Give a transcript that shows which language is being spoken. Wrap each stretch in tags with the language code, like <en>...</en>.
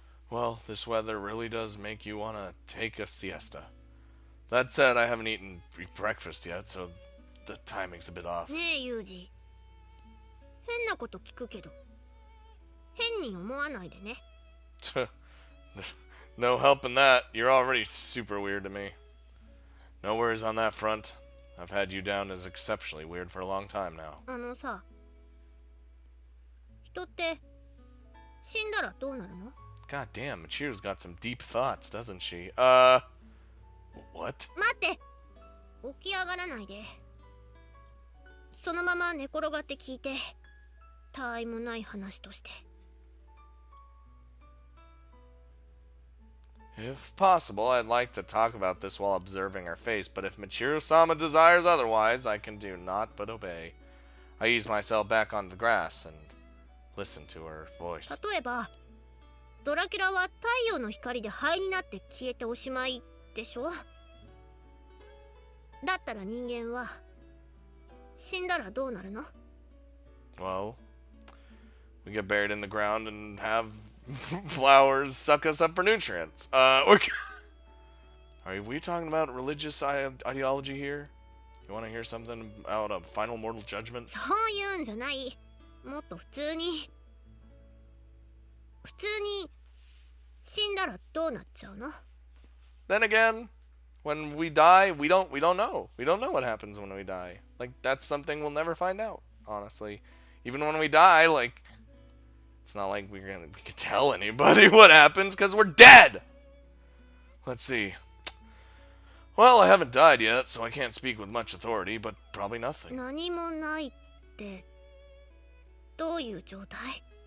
<en>Well, this weather really does make you want to take a siesta. That said, I haven't eaten breakfast yet, so the timing's a bit off.</en> <ja>ねえユージ、変なこと聞くけど変に思わないでね。</ja> <en>No helping that. You're already super weird to me. No worries on that front. I've had you down as exceptionally weird for a long time now.</en> <ja>あのさ、人って死んだらどうなるの？</ja> <en>God damn, Michiru's got some deep thoughts, doesn't she? What?</en> <ja>待って、起き上がらないで。そのまま寝転がって聞いて。たわいもない話として。</ja> <en>If possible, I'd like to talk about this while observing her face, but if Michiru-sama desires otherwise, I can do naught but obey. I ease myself back on the grass and listen to her voice.</en> <ja>例えば、ドラキュラは太陽の光で灰になって消えておしまいでしょ。だったら人間は死んだらどうなるの？</ja> <en>Well, we get buried in the ground and have flowers suck us up for nutrients. Are we talking about religious ideology here? You want to hear something about a final mortal judgment?</en> <ja>そういうんじゃない。もっと普通に死んだらどうなっちゃうの？</ja> <en>Then again, when we die, we don't know. We don't know what happens when we die. Like, that's something we'll never find out, honestly. Even when we die, like, it's not like we can tell anybody what happens because we're dead. Let's see. Well, I haven't died yet, so I can't speak with much authority, but probably nothing.</en> <ja>何もないってどういう状態？</ja>